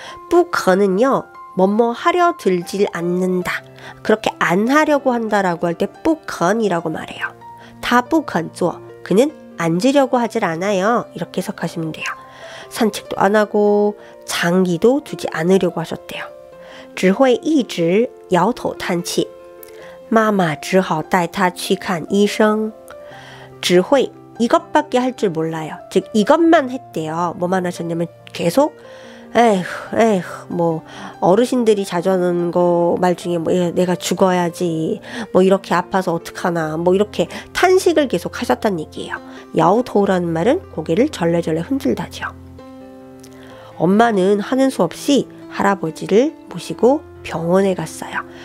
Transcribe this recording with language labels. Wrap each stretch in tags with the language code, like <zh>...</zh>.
<ko>不可는요 뭐뭐 하려 들질 않는다. 그렇게 안 하려고 한다라고 할 때 不肯이라고 말해요.</ko> <zh>他不肯做</zh> <ko>그는 앉으려고 하질 않아요. 이렇게 해석하시면 돼요. 산책도 안 하고 장기도 두지 않으려고 하셨대요.</ko> <zh>只会一直摇头叹气妈妈只好带他去看医生 只会</zh> <ko>이것밖에 할 줄 몰라요. 즉 이것만 했대요. 뭐만 하셨냐면 계속 에휴 뭐 어르신들이 자주 하는 거 말 중에 뭐 내가 죽어야지 뭐 이렇게 아파서 어떡하나 뭐 이렇게 탄식을 계속 하셨단 얘기예요. 야우토우라는 말은 고개를 절레절레 흔들다죠. 엄마는 하는 수 없이 할아버지를 모시고 병원에 갔어요.</ko>